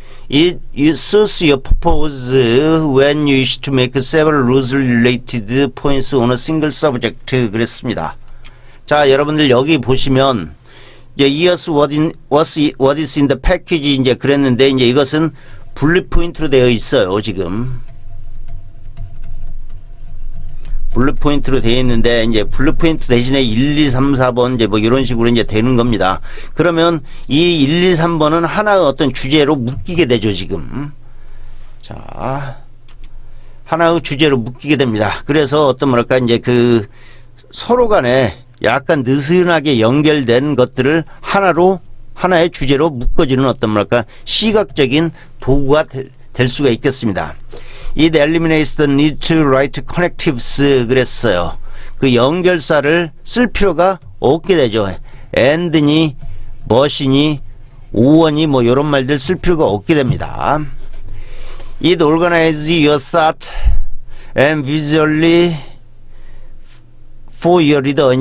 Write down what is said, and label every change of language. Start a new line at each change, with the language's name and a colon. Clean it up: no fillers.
English: It suits your purpose when you wish to make several loosely related points on a single subject.
Korean: 그랬습니다. 자, 여러분들 여기 보시면 이제
English: here's what is in the package
Korean: 이제 그랬는데 이제 이것은 블릿 포인트로 되어 있어요. 지금 블루 포인트로 되어 있는데 이제 블루 포인트 대신에 1, 2, 3, 4번 이제 뭐 이런 식으로 이제 되는 겁니다. 그러면 이 1, 2, 3번은 하나의 어떤 주제로 묶이게 되죠, 지금. 자, 하나의 주제로 묶이게 됩니다. 그래서 어떤 뭐랄까 이제 서로 간에 약간 느슨하게 연결된 것들을 하나의 주제로 묶어지는 어떤 뭐랄까 시각적인 도구가 될 수가 있겠습니다.
English: It eliminates the need to write connectives
Korean: 그랬어요. 그 연결사를 쓸 필요가 없게 되죠. and니, but이니, or니 뭐 이런 말들 쓸 필요가 없게 됩니다.
English: It organizes your thought and visually for your reader.